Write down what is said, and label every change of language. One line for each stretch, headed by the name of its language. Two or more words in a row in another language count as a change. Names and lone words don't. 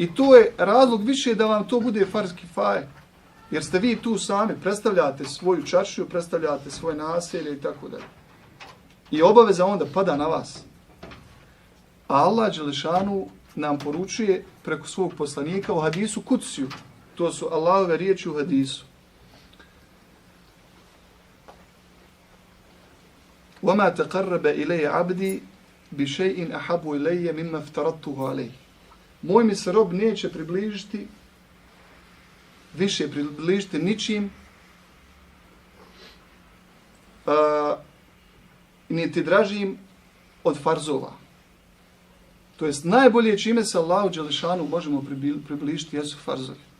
Bosnian: I to je razlog više da vam to bude farz kifaje. Jer ste vi tu sami, predstavljate svoju čaršiju, predstavljate svoje naselje i tako dalje. I obaveza onda pada na vas. A Allah dželešanu nam poručuje preko svog poslanika u hadisu kudsiju. To su Allahove riječi u hadisu.
Arabic: وَمَا تَقَرَّبَ إِلَيَ عَبْدِي بِشَيْءٍ أَحَبُ إِلَيَّ مِمَّا افْتَرَضْتُهُ عَلَيْهِ.
Bosnian: Moj mi se rob neće približiti, više približiti ničim, niti dražim od farzova. To jest najbolje čime se Allahu dželešanu možemo približiti jesu farzovi.